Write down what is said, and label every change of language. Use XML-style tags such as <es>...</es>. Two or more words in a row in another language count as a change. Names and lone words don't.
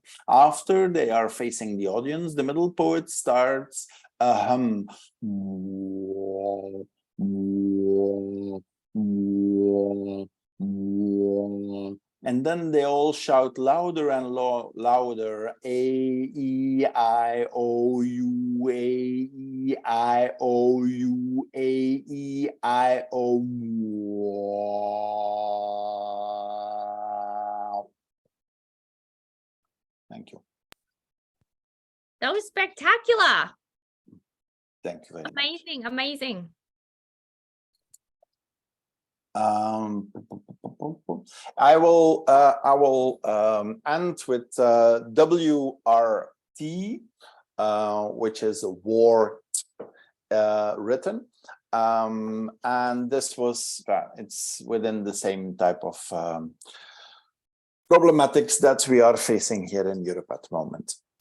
<en>After they are facing the audience, the middle poet starts a hum. And then they all shout louder and louder, A-E-I-O-U, A-E-I-O-U, A-E-I-O. Thank you. That was spectacular. Thank you very much. Amazing, amazing. I will end with WRT, which is war written, and this was it's within the same type of problematics that we are facing here in Europe at the moment.</en>